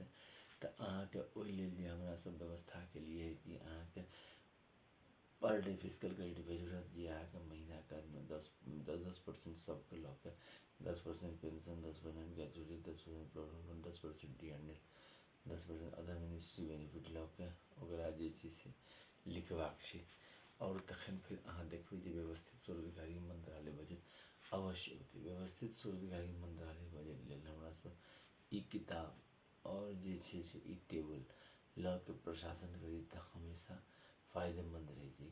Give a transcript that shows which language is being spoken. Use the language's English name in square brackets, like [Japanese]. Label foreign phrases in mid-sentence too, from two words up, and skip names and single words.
[Maithili] तऽ अहाँके ओहि लेल जे हमरा सब व्यवस्था केलिए कि अहाँके [English] per day physical credit [Maithili] भेजत, जे अहाँके महीनाके 10% सबके लऽ के 10% पेंशन, 10% ग्रेजुएटी, 10% प्रोविडेंट, 10% डी&एस, 10% [English] other ministry benefit [Maithili] लऽ के ओकरा जे छै से लिखबाक छै। और तखन फिर अहाँ देखबै जे व्यवस्थित स्वरोजगारी मंत्रालय बजट अवश्य होतै। व्यवस्थित स्वरोजगारी मंत्रालय बजट लेल हमरा सब ई किताब और जे छै से ई टेबल लऽ के प्रशासन करी तऽ हमेशा फायदेमंद रहै छै।